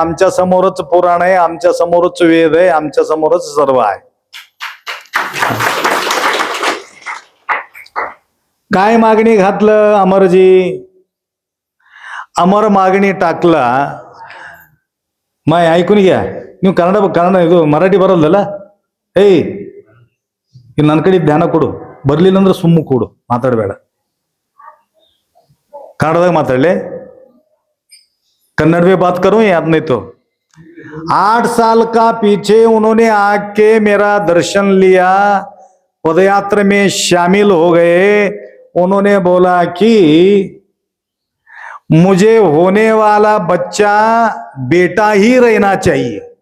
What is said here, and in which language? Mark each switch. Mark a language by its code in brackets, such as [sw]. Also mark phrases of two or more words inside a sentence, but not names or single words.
[mr] आमच्या समोरच पुराण आहे, आमच्या समोरच वेद आहे, आमच्या समोरच सर्व आहे. काय मागणी घातलं अमरजी, अमर मागणी टाकला. मग ऐकून घ्या, [kn] ನೀವು ಕನ್ನಡ ಇದು ಮರಾಠಿ ಬರಲ್ಲಲ್ಲ, ಏಯ್ ಇಲ್ಲಿ ನನ್ನ ಕಡೆ ಧ್ಯಾನ ಕೊಡು, ಬರ್ಲಿಲ್ಲ ಅಂದ್ರೆ ಸುಮ್ಮ ಕೊಡು, ಮಾತಾಡಬೇಡ, ಕನ್ನಡದಾಗ ಮಾತಾಡಲೆ, [hi] कन्नड़ में बात करूं याद नहीं तो. 8 साल का पीछे उन्होंने आके मेरा दर्शन लिया, पदयात्रा में शामिल हो गए. उन्होंने बोला कि मुझे होने वाला बच्चा बेटा ही रहना चाहिए.